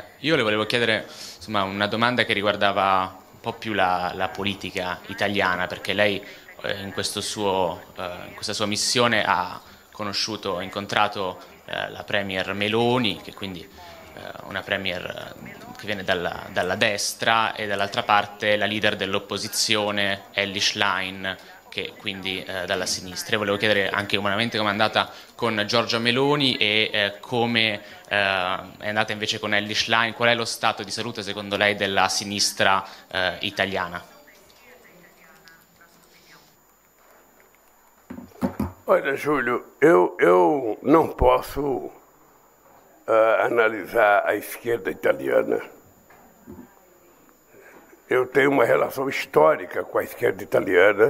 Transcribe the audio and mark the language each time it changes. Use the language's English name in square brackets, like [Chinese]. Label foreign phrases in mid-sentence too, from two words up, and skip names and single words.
[Italian] Io le volevo chiedere insomma, una domanda che riguardava un po' più la politica italiana, perché lei in questa sua missione ha conosciuto, incontrato la Premier Meloni, che quindi una Premier che viene dalla destra, e dall'altra parte la leader dell'opposizione Elly Schlein, che quindi dalla sinistra. E volevo chiedere anche umanamente come è andata con Giorgia Meloni e come è andata invece con Elly Schlein. Qual è lo stato di salute secondo lei della sinistra italiana? [Portuguese] Olha, Júlio, eu não posso analisar a esquerda italiana. Eu tenho uma relação histórica com a esquerda italiana.